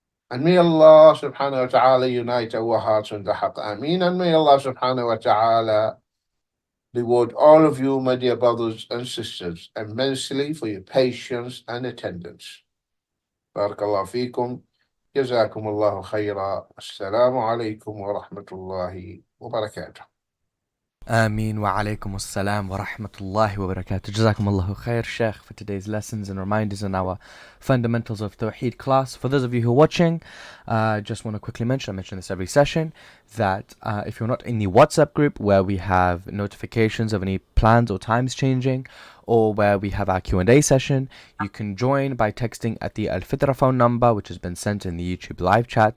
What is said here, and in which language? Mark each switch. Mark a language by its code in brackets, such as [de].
[en] And may Allah subhanahu wa ta'ala unite our hearts on the haqq. Ameen. And may Allah subhanahu wa ta'ala reward all of you, my dear brothers and sisters, immensely for your patience and attendance. [ar] Barakallahu feekum. جزاكم الله خيرا. السلام عليكم ورحمة الله وبركاته. Ameen wa alaykum assalam wa rahmatullahi wa barakatuh. Jazakumullahu khair, [en] Sheikh, for today's lessons and reminders on our fundamentals of Tawheed class. For those of you who are watching, just want to quickly mention, I mention this every session, that if you're not in the WhatsApp group where we have notifications of any plans or times changing, or where we have our Q&A session, you can join by texting at the Al-Fitrah phone number, which has been sent in the YouTube live chat.